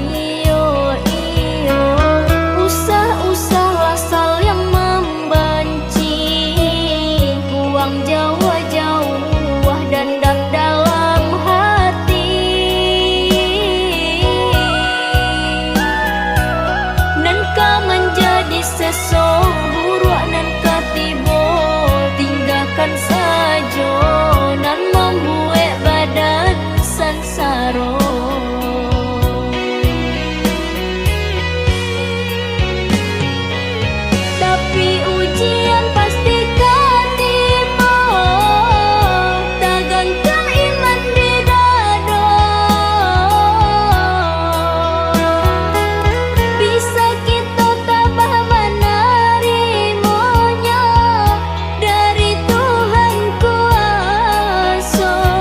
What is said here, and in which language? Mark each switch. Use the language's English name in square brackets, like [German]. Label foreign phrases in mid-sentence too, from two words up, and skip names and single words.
[Indonesian] Usah-usahlah sal yang membenci, buang jauh-jauh dendam dalam hati. [Minangkabau] Nan kau menjadi seseorang nan katibo, tinggalkan saja nan membuat badan sansaro. [Indonesian] Tapi ujian pasti kan tiba, tegangkan iman di dada. Bisa kita tabah menerimanya dari Tuhan kuasa.